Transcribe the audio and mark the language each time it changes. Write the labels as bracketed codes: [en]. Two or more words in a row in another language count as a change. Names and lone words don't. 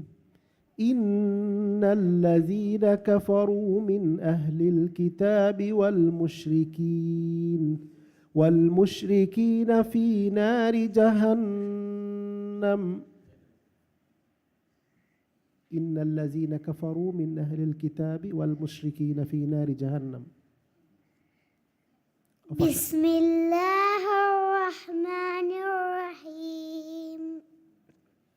[ar] إن الذين كفروا من أهل الكتاب والمشركين في نار جهنم. إن الذين كفروا من أهل الكتاب والمشركين في نار جهنم. بسم الله الرحمن الرحيم.